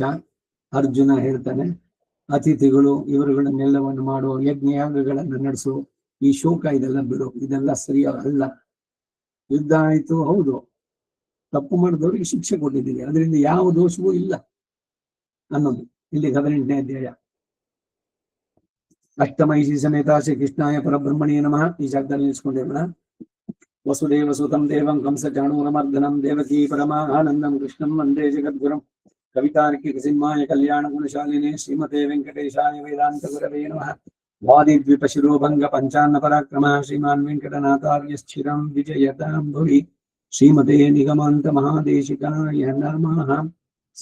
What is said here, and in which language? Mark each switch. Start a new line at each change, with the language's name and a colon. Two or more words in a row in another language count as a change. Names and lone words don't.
Kannada: ಅರ್ಜುನ ಹೇಳ್ತಾನೆ, ಅತಿಥಿಗಳು ಇವರುಗಳನ್ನೆಲ್ಲವನ್ನು ಮಾಡೋ, ಯಜ್ಞಯಾಗಗಳನ್ನು ನಡೆಸು, ಈ ಶೋಕ ಇದೆಲ್ಲ ಬಿಡು, ಇದೆಲ್ಲ ಸರಿಯಾಗಲ್ಲ. ಯುದ್ಧ ಆಯ್ತು, ಹೌದು, ತಪ್ಪು ಮಾಡಿದವರಿಗೆ ಶಿಕ್ಷೆ ಕೊಟ್ಟಿದ್ದೀವಿ, ಅದರಿಂದ ಯಾವ ದೋಷವೂ ಇಲ್ಲ ಅನ್ನೋದು ಇಲ್ಲಿ 18ನೇ ಅಧ್ಯಾಯ.
Sanskrit: ಅಷ್ಟಮೈಷಿ ಸಮೇತ ಶ್ರೀ ಕೃಷ್ಣಾಯ ಪರಬ್ರಹ್ಮಣ್ಯೇ ನಮಃ.
Kannada: ಈ ಜಾಗದಲ್ಲಿ ನಿಲ್ಸ್ಕೊಂಡಿರೋಣ.
Sanskrit: ವಸುದೇವ ಸುತಂ ದೇವಂ ಕಂಸ ಚಾಣೂರಮರ್ದನಂ ದೇವಕೀ ಪರಮಾನಂದಂ ಕೃಷ್ಣಂ ವಂದೇ ಜಗದ್ಗುರುಂ. ಕವಿತಾರ್ಕಿಕ ಸಿಂಹಾಯ ಕಲ್ಯಾಣ ಗುಣಶಾಲಿನೇ ಶ್ರೀಮತೆ ವೆಂಕಟೇಶಾಯ ವೇದಾಂತ ಗುರವೇ ನಮಃ. ವಾದಿದ್ವಿಪ ಶಿರೋಭಂಗ ಪಂಚಾನ್ನ ಪರಾಕ್ರಮ ಶ್ರೀಮಾನ್ ವೆಂಕಟನಾಥಾರ್ಯಶ್ಚಿರಂ ವಿಜಯತಾಂ ಭುವಿ. ಶ್ರೀಮತೆ ನಿಗಮಾಂತ ಮಹಾದೇಶಿಕಾಯ ನಮಃ.